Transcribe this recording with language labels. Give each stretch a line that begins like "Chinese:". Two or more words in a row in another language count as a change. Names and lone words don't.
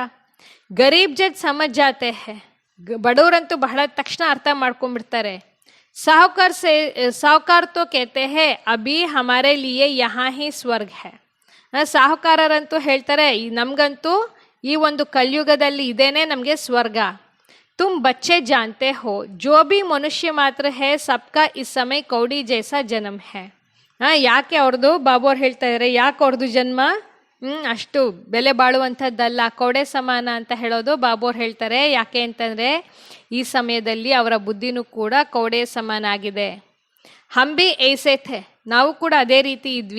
Hindi: गरीब जड समझ जाते है.
Kannada: ಬಡವರಂತೂ ಬಹಳ ತಕ್ಷಣ ಅರ್ಥ ಮಾಡ್ಕೊಂಡ್ಬಿಡ್ತಾರೆ.
Hindi: साहूकार तो कहते है अभी हमारे लिए यहाँ ही स्वर्ग है.
Kannada: ಸಾಹುಕಾರರಂತೂ ಹೇಳ್ತಾರೆ, ನಮಗಂತೂ ಈ ಒಂದು ಕಲಿಯುಗದಲ್ಲಿ ಇದೇನೆ ನಮಗೆ ಸ್ವರ್ಗ.
Hindi: तुम बच्चे जानते हो जो भी मनुष्य मात्र है सबका इस समय कौड़ी जैसा जन्म है.
Kannada: ಯಾಕೆ ಅವ್ರದ್ದು ಬಾಬು ಅವ್ರು ಹೇಳ್ತಾ ಇದ್ದಾರೆ, ಯಾಕೆ ಅವ್ರದ್ದು ಜನ್ಮ ಅಷ್ಟು ಬೆಲೆ ಬಾಳುವಂಥದ್ದಲ್ಲ, ಕೌಡೆ ಸಮಾನ ಅಂತ ಹೇಳೋದು ಬಾಬು ಅವ್ರು ಹೇಳ್ತಾರೆ. ಯಾಕೆ ಅಂತಂದರೆ ಈ ಸಮಯದಲ್ಲಿ ಅವರ ಬುದ್ಧಿನೂ ಕೂಡ ಕೌಡೆ ಸಮಾನ ಆಗಿದೆ.
Hindi: हम भी ऐसे थे,
Kannada: ನಾವು ಕೂಡ ಅದೇ ರೀತಿ ಇದ್ವಿ.